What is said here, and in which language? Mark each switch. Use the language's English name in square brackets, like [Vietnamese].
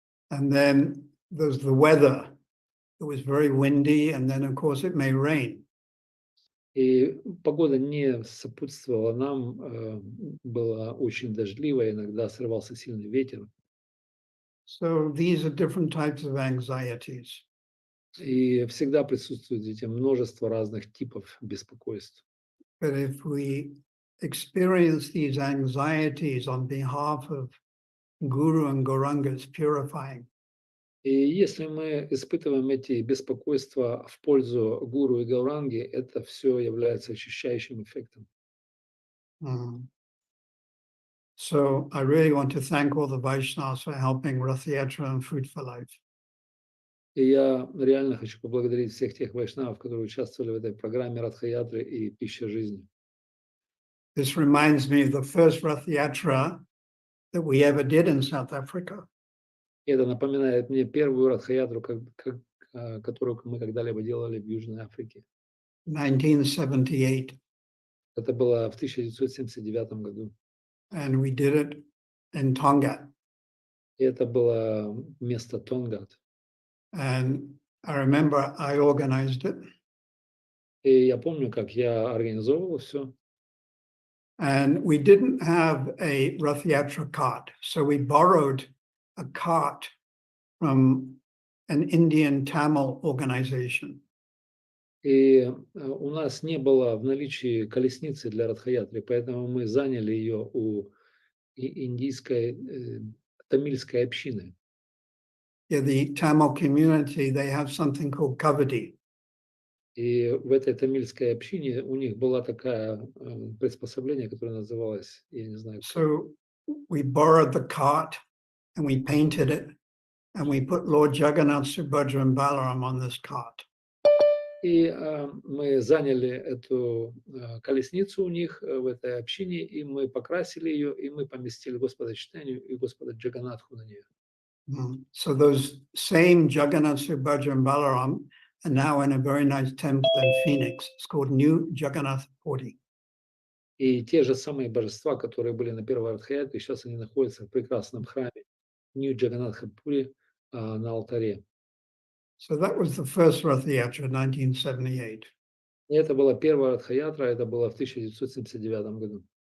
[English] And then there's the weather. It was very windy, and then of course it may rain. [Russian] И погода не сопутствовала нам, была очень дождливая, иногда срывался сильный ветер. [English] So these are different types of anxieties. [Russian] И всегда присутствует эти множество разных типов беспокойств. [English] But if we experience these anxieties on behalf of Guru and Gauranga, it's purifying. [Russian] И если мы испытываем эти беспокойства в пользу гуру и гауранги, это все является очищающим эффектом. [English] So I really want to thank all the Vaishnavas for helping Rath Yatra and Food for Life. [Russian] И я реально хочу поблагодарить всех тех вайшнавов, которые участвовали в этой программе Радха-ятры и «Пища жизни». [English] This reminds me of the first Rath Yatra that we ever did in South Africa. [Russian] И это напоминает мне первую Радха-ятру, которую мы когда-либо делали в Южной Африке. [English] 1978. [Russian] Это было в 1979 году. [English] And we did it in Tonga. [Russian] И это было место Тонгат. [English] And I remember I organized it. [Russian] И я помню, как я организовывал все. [English] And we didn't have a Rath Yatra cart. So we borrowed a cart from an Indian Tamil organization. [Russian] И у нас не было в наличии колесницы для Радхаятры, поэтому мы заняли ее у индийской, тамильской общины. [English] Yeah, the Tamil community, they have something called kavadi. [Russian] И в этой тамильской общине у них была такая приспособление, которое называлось, я не знаю. [English] So we borrowed the cart and we painted it and we put Lord Jagannath, Subhadra and Balaram on this cart. [Russian] И мы заняли эту колесницу у них в этой общине, и мы покрасили ее, и мы поместили Господа Чайтанью и Господа Джаганатху на нее. [English] So those same Jagannath, Subhadra and Balaram are now in a very nice temple in Phoenix. It's called New Jagannath Puri. [Russian] И те же самые божества, которые были на первой Радхаятре, сейчас они находятся в прекрасном храме Нью Джаганатха Пури на алтаре. [English] So that was the first Rath Yatra, 1978. [Russian] И это была первая Радхаятра, это было в 1979 году.